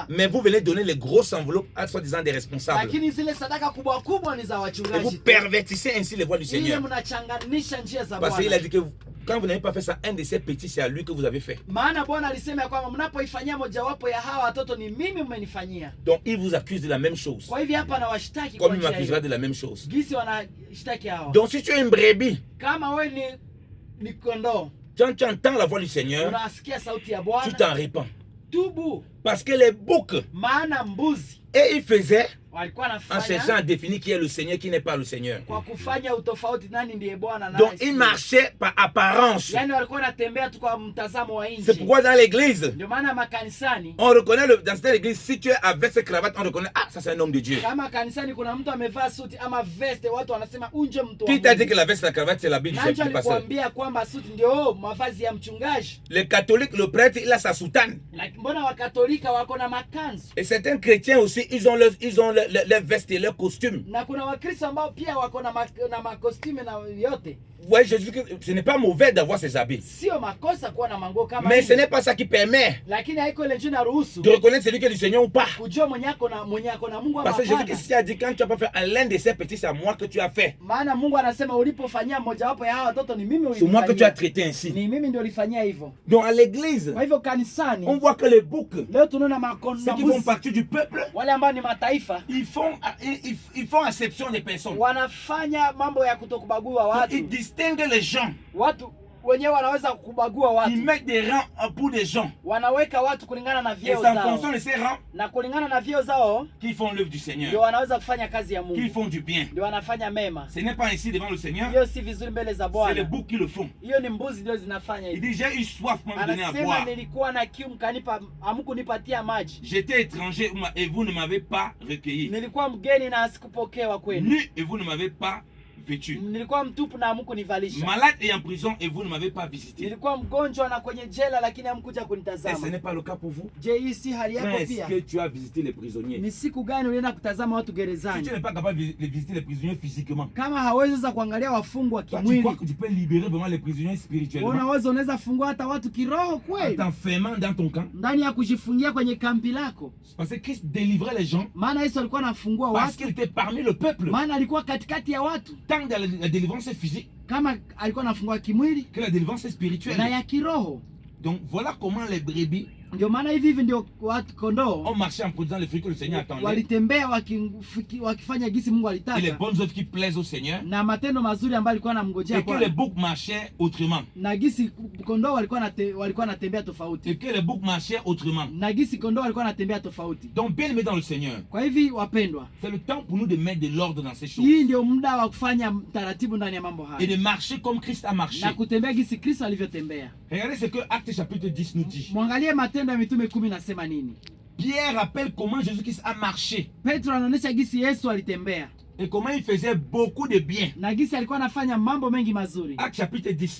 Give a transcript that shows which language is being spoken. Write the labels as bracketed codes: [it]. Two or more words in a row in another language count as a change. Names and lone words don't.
[fr] Mais vous venez donner les grosses enveloppes à soi-disant des responsables. [sw] Lakini zile sadaka kubwa kubwa ni za wachungaji. [fr] Vous pervertissez ainsi les voies du Seigneur. [sw] Mnachanganisha njia za Bwana. [fr] Parce qu'il a dit que quand vous n'avez pas fait ça, un de ces petits, c'est à lui que vous avez fait. [sw] Maana Bwana alisema kwamba mnapoifanyia mojawapo ya hawa watoto ni mimi mmenifanyia. [fr] Donc il vous accuse de la même chose. [sw] Kwa hivyo hapa anawashtaki [fr] comme il m'accusera de la même chose. [sw] Gisi wanashtaki hao. [fr] Donc si tu es une brebis, [sw] kama wewe ni kondoo, [fr] Quand tu entends la voix du Seigneur, [sw] unasikia sauti ya [fr] tu [sw] Bwana, [fr] t'en répands. [sw] tubu. [fr] Parce que les boucs, [sw] Maana mbuzi [fr] et ils faisaient [sw] walikuwa [fr] en cherchant [sw] wanafanya [fr] à définir qui est le Seigneur, qui n'est pas le Seigneur. [sw] kwa kufanya utofauti nani ndiye Bwana na [fr] Donc [sw] nani [fr] ils [sw] si. [fr] marchaient par apparence. [sw] Yani walikuwa wanatembea tu kwa mtazamo wa [fr] C'est [sw] nje. [fr] pourquoi dans l'église, [sw] Ndio maana makanisani, [fr] on reconnaît dans cette église, si tu es avec cette cravate, on reconnaît, ah, ça c'est un homme de Dieu. [sw] kama kanisani kuna mtu amevaa suti ama veste, watu wanasema unje mtu wa [fr] Qui t'a dit [sw] Mungu. [fr] que la veste et la cravate c'est l'habit du [sw] Nani [fr] chef du pasteur? [sw] alikwambia kwamba suti ndio mavazi ya mchungaji? [fr] Les catholiques, le prêtre, il a sa soutane. [sw] Mbona wakatolika wako na makanzu? [fr] Et certains chrétiens aussi, ils ont leurs vestes et leurs costumes. [sw] Na kuna Wakristo ambao pia wako na makostume na yote. [fr] Ouais, Jésus, ce n'est pas mauvais d'avoir ces habits. [sw] Sio makosa kuwa na manguo kama [fr] Mais [sw] hivi. [fr] ce n'est pas ça qui permet [sw] Lakini haiko ile njia inaruhusu [fr] de reconnaître celui qui est du Seigneur ou pas. [sw] kujua mwenye ako na Mungu ama [fr] Parce que [sw] hapana. [fr] Jésus a dit, quand tu n'as pas fait à l'un de ces petits, c'est à moi que tu as fait. [sw] Maana Mungu anasema ulipofanyia mmoja wapo ya hawa watoto ni mimi [fr] C'est moi que tu as [sw] ulifanyia. [fr] traité ainsi. [sw] Ni mimi ndio ulifanyia hivyo. [fr] Donc à l'église, [sw] Kwa hivyo kanisani [fr] on voit que les boucs, [sw] leo tunaona [fr] ceux qui font partie du peuple, [sw] wale ambao ni mataifa [fr] ils font exception des personnes. [sw] wanafanya mambo ya kutokubagua [fr] Donc, [sw] watu. [fr] ils distinguent les gens. [sw] Watu wenyewe wanaweza kubagua [fr] Ils [sw] watu. [fr] mettent des rangs pour des gens. [sw] Wanaweka watu kulingana na [fr] Et [sw] vyeo [fr] c'est en [sw] zao. [fr] fonction de ces rangs [sw] Na kulingana na vyeo zao [fr] qu'ils font l'œuvre du [sw] ndio [fr] Seigneur, [sw] wanaweza kufanya kazi ya [fr] qu'ils [sw] Mungu. [fr] font du bien. [sw] Ndio wanafanya mema. [fr] Ce n'est pas ainsi devant le Seigneur, [sw] Hiyo si vizuri mbele za [fr] c'est les [sw] Bwana. [fr] boucs qui le font. [sw] Hiyo ni mbuzi ndio zinafanya [fr] Il [sw] hivi. [fr] dit, j'ai eu soif pour me donner à [sw] Anasema [fr] boire. [sw] nilikuwa na kiu mkanipa, hamkunipatia maji. [fr] J'étais étranger et vous ne m'avez pas recueilli. [sw] Nilikuwa mgeni na sikupokewa kwenu. [fr] Nu et vous ne m'avez pas vêtu. [sw] Nilikuwa mtupu na hamkunivalisha. [fr] Malade et en prison et vous ne m'avez pas visité. [sw] Nilikuwa mgonjwa na kwenye jela lakini hamkuja [fr] Et ce [sw] kunitazama. [fr] n'est pas le cas pour vous. [sw] Je, hii si hali [fr] Quand [sw] yako [fr] est-ce [sw] pia? [fr] que tu as visité les prisonniers? [sw] Ni siku gani ulienda kutazama watu [fr] Si [sw] gerezani? [fr] tu n'es pas capable de visiter les prisonniers physiquement, [sw] Kama hawezi sasa kuangalia wafungwa [fr] toi, tu [sw] kimwili, [fr] crois que tu peux libérer vraiment les prisonniers spirituellement [sw] unaweza fungua hata watu kiroho [fr] en [sw] kweli? [fr] t'enfermant dans ton camp? [sw] Ndani ya kujifungia kwenye kambi lako. [fr] Parce que Christ délivrait les gens [sw] Maana Yesu alikuwa anafungua [fr] parce [sw] watu, [fr] qu'il était parmi le peuple. [sw] maana alikuwa katikati ya watu. [fr] Tant de la délivrance physique [sw] Kama alikuwa anafungua kimwili [fr] que la délivrance spirituelle. [sw] na ya kiroho. [fr] Donc voilà comment les brebis [sw] Ndio maana hivi ndio watu kondoo [fr] ont marché en produisant les fruits que le Seigneur attendait [sw] walitembea wakifanya gisi Mungu [fr] et les [sw] alitaka, [fr] bonnes œuvres qui plaisent au Seigneur, [sw] na matendo mazuri ambayo alikuwa anamngojea [fr] et que les [sw] kwa, [fr] boucs marchaient autrement, [sw] na gisi kondoo walikuwa wanatembea tofauti, [fr] et que les boucs marchaient autrement. [sw] na gisi kondoo walikuwa wanatembea tofauti. [fr] Donc bien aimé dans le Seigneur, [sw] Kwa hivi wapendwa, [fr] c'est le temps pour nous de mettre de l'ordre dans ces choses [sw] hii ndio muda wa kufanya taratibu ndani ya mambo [fr] et de [sw] haya [fr] marcher comme Christ a marché. [sw] na kutembea gisi Kristo alivyotembea. [fr] Regardez ce que Actes chapitre 10 nous dit. [sw] Mwangalie Matendo ya Mitume 10 nasema nini. [fr] Pierre rappelle comment Jésus-Christ a marché [sw] Petro anaonyesha gisi Yesu alitembea [fr] et comment il faisait beaucoup de bien. [sw] na gisi alikuwa anafanya mambo mengi mazuri. [fr] Actes chapitre 10,